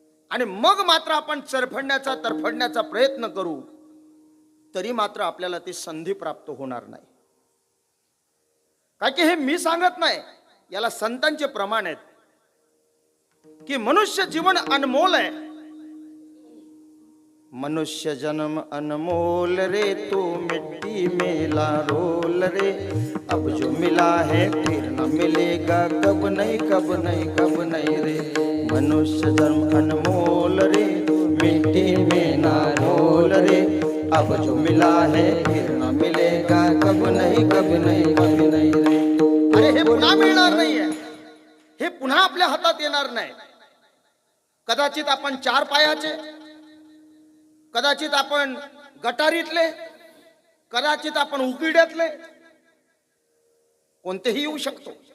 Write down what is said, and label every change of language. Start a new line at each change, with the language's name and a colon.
Marathi: आणि मग मात्र आपण चरफडण्याचा तरफडण्याचा प्रयत्न करू, तरी मात्र आपल्याला ती संधी प्राप्त होणार नाही. काय की हे मी सांगत नाही, याला संतांचे प्रमाण आहेत की मनुष्य जीवन अनमोल आहे.
Hindi: मनुष्य जन्म अनमोल रे, तो मिट्टी में ला रोल रे. अब जो मिला है फिर न मिलेगा, कब नहीं कब नहीं कब नहीं रे. मनुष्य जन्म अनमोल रे, मिट्टी में ना रोल रे. अब जो मिला है फिर न मिलेगा, कब नहीं कब नहीं कब नहीं रे.
Marathi: अरे हे पुन्हा मिळणार नाहीये, हे पुन्हा आपल्या हातात येणार नाही. कदाचित आपण 4 पायाचे, कदाचित आपण गटारीतले, कदाचित आपण उकिड्यातले, कोणतेही येऊ शकतो.